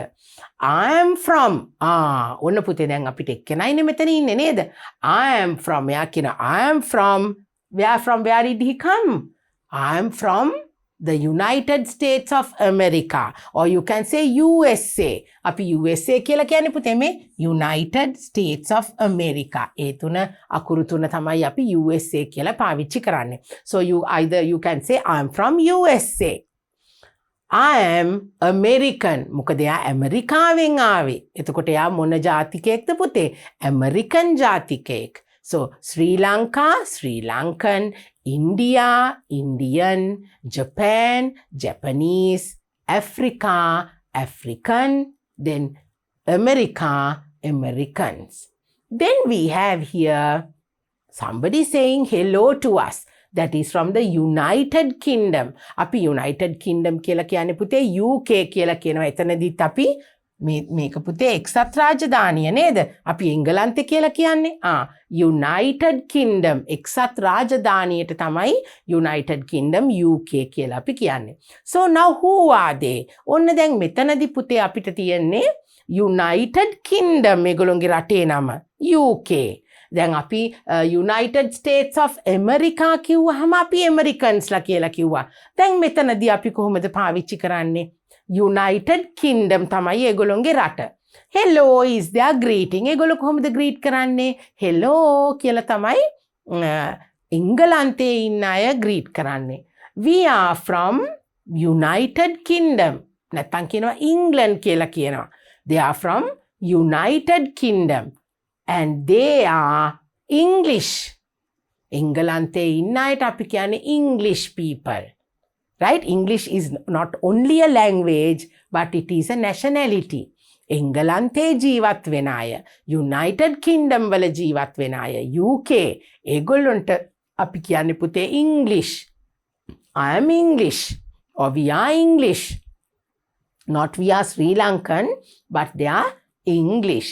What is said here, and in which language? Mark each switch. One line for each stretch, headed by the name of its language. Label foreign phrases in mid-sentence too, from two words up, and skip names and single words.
English: I am from,
Sinhala: ඔන්න පුතේ දැන් අපිට එක්කෙනයිනේ මෙතන ඉන්නේ නේද?
English: I am from,
Sinhala: එයා කියන
English: I am from where did he come? I am from the United States of America, or you can say USA.
Sinhala: අපි USA කියලා කියන්නේ පුතේ මේ United States of America. ඒ තුන අකුරු තුන තමයි අපි USA කියලා පාවිච්චි කරන්නේ.
English: So you can say I am from USA. I am American.
Sinhala: මොකද එයා ඇමරිකාවෙන් ආවේ. එතකොට එයා මොන ජාතිකයෙක්ද පුතේ? American ජාතිකයෙක්.
English: So Sri Lanka, Sri Lankan, India, Indian, Japan, Japanese, Africa, African, then America, Americans. Then we have here somebody saying hello to us. That is from the United Kingdom.
Sinhala: අපි United Kingdom කියලා කියන්නේ පුතේ UK කියලා කියනවා. එතනදිත් අපි මේක පුතේ එක්සත් රාජධානිය නේද? අපි එංගලන්තේ කියලා කියන්නේ. United Kingdom එක්සත් රාජධානියට තමයි United Kingdom UK කියලා අපි කියන්නේ.
English: So now who are they?
Sinhala: ඔන්න දැන් මෙතනදී පුතේ අපිට තියෙන්නේ United Kingdom මේගොල්ලෝගේ රටේ නම UK. දැන් අපි United States of America කිව්වහම අපි Americansලා කියලා කිව්වා. දැන් මෙතනදී අපි කොහොමද පාවිච්චි කරන්නේ? United Kingdom තමයි ඒගොල්ලෝගේ රට.
English: Hello is their greeting.
Sinhala: ඒගොල්ලෝ කොහොමද greet කරන්නේ? Hello කියලා තමයි එංගලන්තේ ඉන්න අය greet කරන්නේ.
English: We are from United Kingdom.
Sinhala: නැත්තම් කියනවා England කියලා කියනවා.
English: They are from United Kingdom. And they are English.
Sinhala: එංගලන්තේ ඉන්න අයට අපි කියන්නේ
English: English people. Right? English is not only a language, but it is a nationality.
Sinhala: එංගලන්තේ ජීවත් වෙන අය, United Kingdom වල ජීවත් වෙන අය, UK, ඒගොල්ලොන්ට අපි කියන්නේ පුතේ English.
English: I am English, or we are English. Not we are Sri Lankan, but they are English.